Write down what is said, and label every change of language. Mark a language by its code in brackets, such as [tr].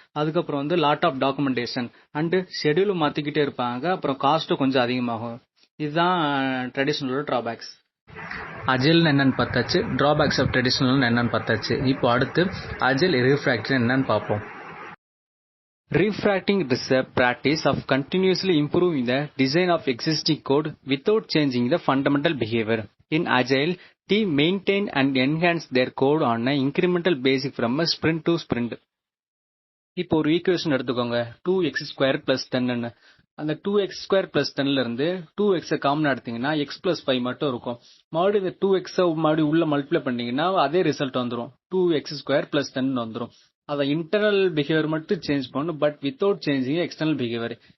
[ta] அதுக்கப்புறம் வந்து lot of documentation and ஷெடியூலும் மாத்திக்கிட்டே இருப்பாங்க. அப்புறம் காஸ்ட்டும் கொஞ்சம் அதிகமாகும். இதுதான் ட்ரெடிஷ்னலோட டிராபேக்ஸ். அஜைல் என்னன்னு பார்த்தாச்சு, டிராபேக்ஸ் ஆஃப் ட்ரெடிஷ்னல் என்னன்னு பார்த்தாச்சு. இப்போ அடுத்து அஜைல் ரீஃப்ராக்டரிங் என்னன்னு பார்ப்போம். [en] Refactoring is a practice of continuously improving the design of existing code without changing the fundamental behavior. In Agile, team maintain and enhance their code on an incremental basis from a sprint to sprint. [ta] இப்போ ஒரு equation எடுத்துக்கோங்க, 2x² + 10. அந்த 2x² + 10ல இருந்து 2x common எடுத்தீங்கன்னா x + 5 மட்டும் இருக்கும். மறுபடியும் இந்த 2x மறுபடியும் உள்ள மல்டிப்ளை பண்ணீங்கன்னா அதே ரிசல்ட் வந்துடும், 2x² + 10 வந்துடும். அதை இன்டர்னல் பிஹேவியர் மட்டும் சேஞ்ச் பண்ணும், [en] But without changing external behaviour.